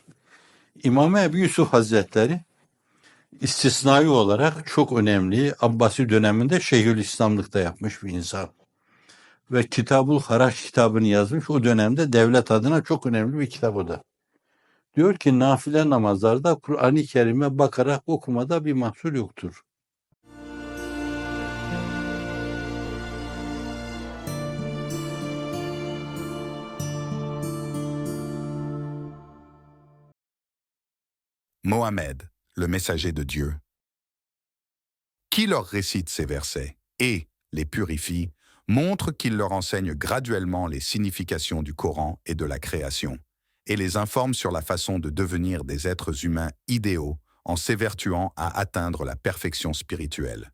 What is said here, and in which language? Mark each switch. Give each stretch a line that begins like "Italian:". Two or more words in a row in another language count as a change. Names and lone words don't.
Turkish: İmam Ebu Yusuf Hazretleri istisnai olarak çok önemli Abbasi döneminde Şeyhülislamlıkta yapmış bir insan. Ve Kitabul Haraç kitabını yazmış. O dönemde devlet adına çok önemli bir kitap o da. Diyor ki nafile namazlarda Kur'an-ı Kerim'e bakarak okumada bir mahsur yoktur.
French: Mohammed, le messager de Dieu. Qui leur récite ces versets et les purifie, montre qu'il leur enseigne graduellement les significations du Coran et de la création, et les informe sur la façon de devenir des êtres humains idéaux en s'évertuant à atteindre la perfection spirituelle.